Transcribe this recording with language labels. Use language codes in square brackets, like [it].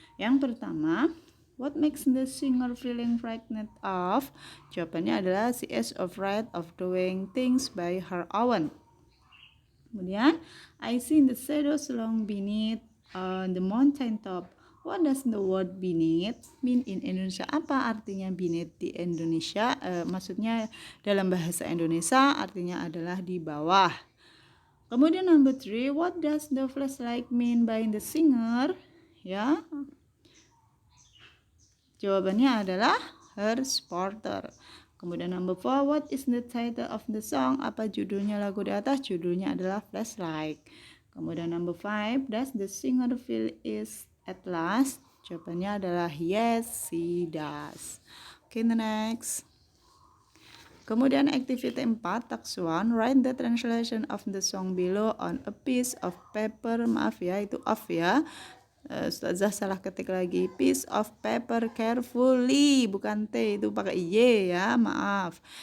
[id] Yang pertama, [en] what makes the singer feeling frightened of? [id] Jawabannya adalah [en] she is afraid of doing things by her own. [id] Kemudian, [en] I see the shadows long beneath the mountain top. What does the word beneath mean in Indonesia? [id] Apa artinya beneath di Indonesia? Maksudnya dalam bahasa Indonesia artinya adalah di bawah. Kemudian [en] number 3, what does the flashlight mean by the singer? [id] Ya, jawabannya adalah [en] her supporter. [id] Kemudian [en] number 4, what is the title of the song? [id] Apa judulnya lagu di atas? Judulnya adalah Flashlight. Kemudian [en] number 5, does the singer feel is at last? [id] Jawabannya adalah [en] yes, she does. Okay, the next. [id] Kemudian [en] activity 4, task 1, write the translation of the song below on a piece of paper. [id] Maaf ya, itu off ya. Ustazah salah ketik lagi, [en] piece of paper carefully, [id] bukan T, itu pakai Y ya, maaf.